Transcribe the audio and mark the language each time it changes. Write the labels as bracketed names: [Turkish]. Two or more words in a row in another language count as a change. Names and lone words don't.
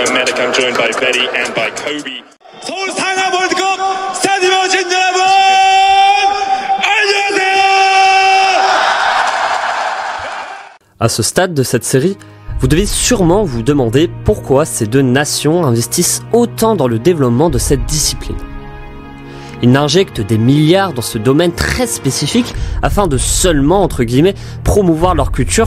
[English] I'm Medic, I'm joined by Betty and by Kobe. [Korean] 서울 상암 월드컵 스타디움 오신 여러분 안녕하세요. [French] À ce stade de cette série, vous devez sûrement vous demander pourquoi ces deux nations investissent autant dans le développement de cette discipline. Ils injectent des milliards dans ce domaine très spécifique afin de seulement, entre guillemets, promouvoir leur culture.